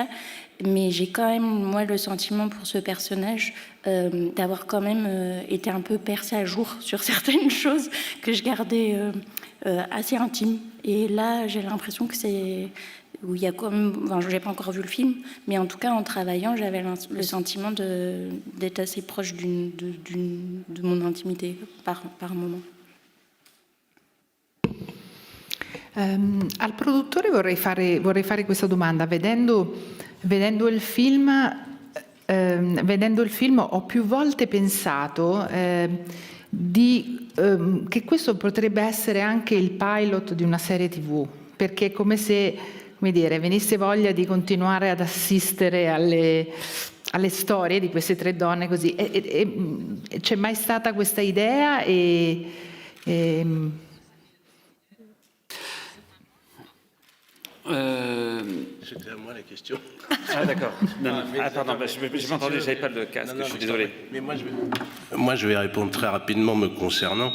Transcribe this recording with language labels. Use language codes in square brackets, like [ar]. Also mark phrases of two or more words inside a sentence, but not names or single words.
[fr] Mais j'ai quand même, moi, le sentiment pour ce personnage d'avoir quand même été un peu percée à jour sur certaines choses que je gardais assez intimes. Et là, j'ai l'impression que c'est... où il y a je n'ai pas encore vu le film, mais en tout cas, en travaillant, j'avais le sentiment d'être assez proche de mon intimité par moment. [it] Al produttore vorrei fare questa domanda. Vedendo il film, ho più volte pensato che questo potrebbe essere anche il pilot di una serie TV, perché è come se, come dire, venisse voglia di continuare ad assistere alle storie di queste tre donne così. C'è mai stata questa idea [fr] C'était à moi la question. Ah d'accord. Pardon, je m'ai entendu, j'avais pas le casque, je suis désolé. Mais moi je vais répondre très rapidement me concernant.